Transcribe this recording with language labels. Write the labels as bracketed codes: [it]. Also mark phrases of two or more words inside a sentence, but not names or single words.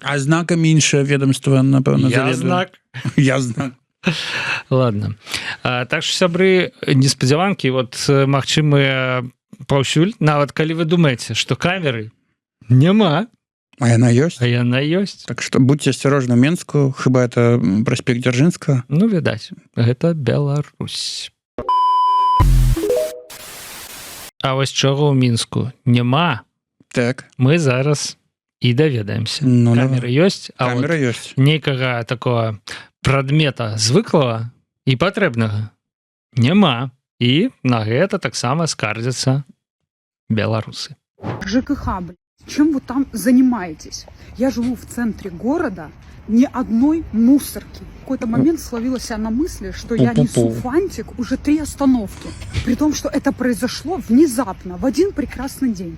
[be] А знакам іншае ведомства, напэўна, заведуе. Я знак. Я знак. [ru] Ладно. Так что, [be] сябры, неспадзяванкі, вот, магчымыя паўсюль, нават калі вы думаеце, што камеры няма, а яна ёсць. А яна ёсць. [ru] Так что будьте осторожны в Мінску, хіба это проспект Дзяржынскага. [be] Ну, відаць, гэта Беларусь. А вось чаго ў Мінску няма, так, мы зараз і даведаемся. Ну, камеры ёсць, а камера вот ёсць. Нейкага такого прадмета звыклага і патрэбнага няма. І на гэта таксама скардзяцца беларусы. [ru] ЖКХ, чем вы там занимаетесь? Я живу в центре города, ни одной мусорки. В какой-то момент словила себя на мысли, что я несу фантик уже 3 остановки. При том, что это произошло внезапно, в один прекрасный день.